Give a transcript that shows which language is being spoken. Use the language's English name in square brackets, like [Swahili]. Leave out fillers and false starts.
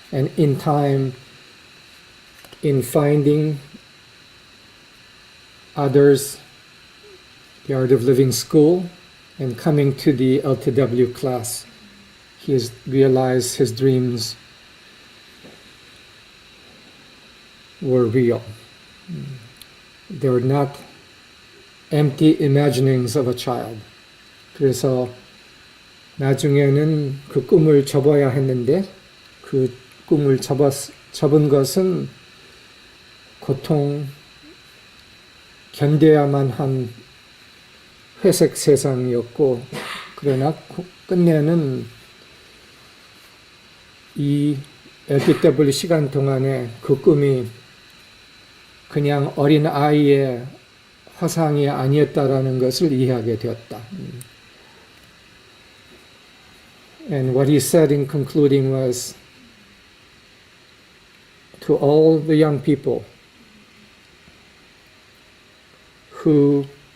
[English] And in time, in finding others, the Art of Living School, and coming to the LTW class, he has realized his dreams were real. They were not empty imaginings of a child. [Korean] 그래서 나중에는 그 꿈을 접어야 했는데 그 꿈을 접은 것은 고통, 견뎌야만 한 회색 세상이었고 그러나 끝내는 이 LPW 시간 동안에 그 꿈이 그냥 어린 아이의 화상이 아니었다라는 것을 이해하게 되었다. [English] And what he said in concluding was, to all the young people who